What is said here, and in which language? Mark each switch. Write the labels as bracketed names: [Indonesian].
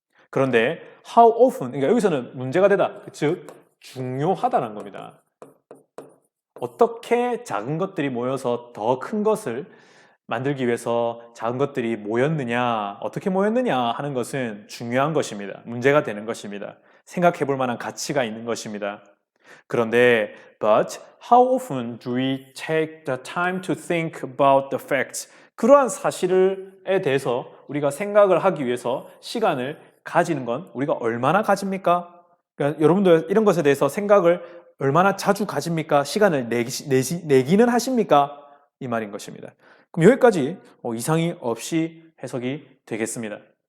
[Korean] 그런데 [English] how often, [Korean] 그러니까 여기서는 문제가 되다, 즉 중요하다는 겁니다. 어떻게 작은 것들이 모여서 더 큰 것을 만들기 위해서 작은 것들이 모였느냐, 어떻게 모였느냐 하는 것은 중요한 것입니다. 문제가 되는 것입니다. 생각해 볼 만한 가치가 있는 것입니다. 그런데 [English] but how often do we take the time to think about the facts? [Korean] 그러한 사실에 대해서 우리가 생각을 하기 위해서 시간을 가지는 건 우리가 얼마나 가집니까? 그러니까 여러분들 이런 것에 대해서 생각을 얼마나 자주 가집니까? 시간을 내기는 하십니까? 이 말인 것입니다. 그럼 여기까지 이상이 없이 해석이 되겠습니다.